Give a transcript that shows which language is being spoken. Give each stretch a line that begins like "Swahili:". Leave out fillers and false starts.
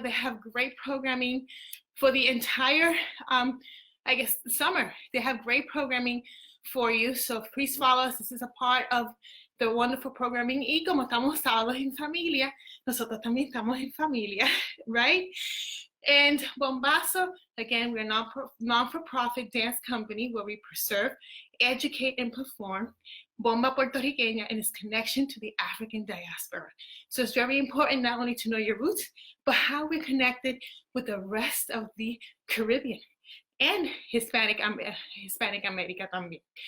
English: They have great programming for the entire, I guess, summer. They have great programming for you. So please follow us. This is a part of the wonderful programming.
Spanish: Y como estamos sábados en familia, nosotros también estamos en familia, right?
English: And Bombazo, again, we're a non-for-profit dance company where we preserve, educate, and perform Bomba Puertorriqueña and its connection to the African diaspora. So it's very important not only to know your roots, but how we're connected with the rest of the Caribbean and Hispanic America también.